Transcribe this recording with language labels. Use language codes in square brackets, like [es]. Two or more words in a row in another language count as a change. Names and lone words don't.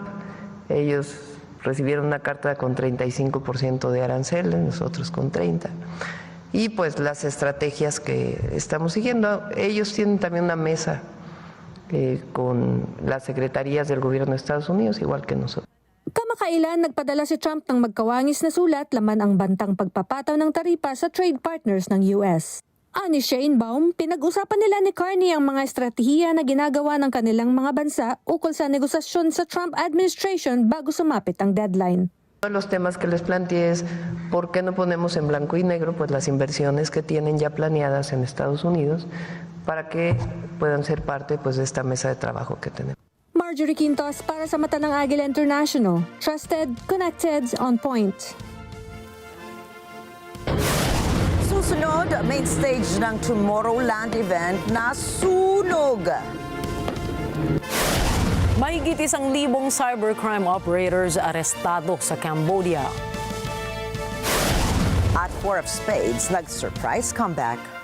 [es] Ellos recibieron una carta con 35% de aranceles, nosotros con 30%. Y pues las estrategias que estamos siguiendo, ellos tienen también una mesa con las secretarías del gobierno de Estados Unidos, igual que nosotros. [tl] Kamakailan, nagpadala si Trump ng magkawangis na sulat laman ang bantang pagpapataw ng taripa sa [en] trade partners [tl] ng US. Ani Sheinbaum, pinag-usapan nila ni Carney ang mga estratehiya na ginagawa ng kanilang mga bansa ukol sa negosasyon sa Trump administration bago sumapit ang deadline. [es] Uno de los temas que les planteé es por qué no ponemos en blanco y negro pues las inversiones que tienen ya planeadas en Estados Unidos para que puedan ser parte pues de esta mesa de trabajo que tenemos. [tl] Marjorie Quintos para sa mata ng Agila International. [en] Trusted, connected, on point. [tl] susunod, [en] main stage [tl] ng Tomorrowland event na sunog. Mahigit 1,000 [en] cybercrime operators [tl] arestado sa Cambodia. At Four of Spades, nag- [en] surprise comeback.